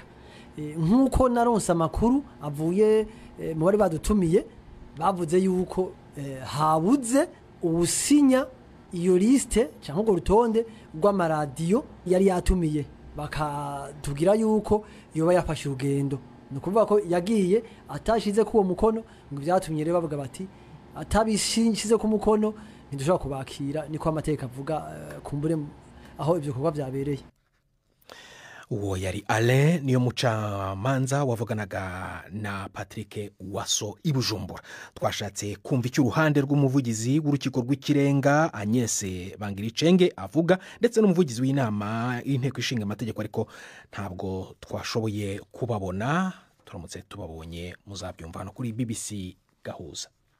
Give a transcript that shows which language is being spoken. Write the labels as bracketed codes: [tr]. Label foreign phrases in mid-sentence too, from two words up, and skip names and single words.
[rn] Nkuko naronse amakuru avuye mu bari badutumiye bavuze yuko habuze ubusinya iyo liste cyangwa ngo rutonde rw'amaradiyo yari yatumiye bakatubwira yuko yoba yafashe urugendo, nukuvuga ko yagiye atashize kuwo mukono ngo byatumye rero bavuga bati atabishize ku mukono ntidushobora kubakira niko amateka avuga kumbure aho ibyo bikorwa byabereye. [rw] Uwo yari Alain niyo mucamanza wavuganaga na Patrick Waso i Bujumbura. Twashatse kumva icyo uruhande rw'umuvugizi w'urukiko rw'ikirenga Agnes Bangiricenge avuga ndetse n'umuvugizi w'inama y'inteko ishinga amategeko, ariko ntabwo twashoboye kubabona. Turamutse tubabonye muzabyumva hano kuri BBC Gahuza.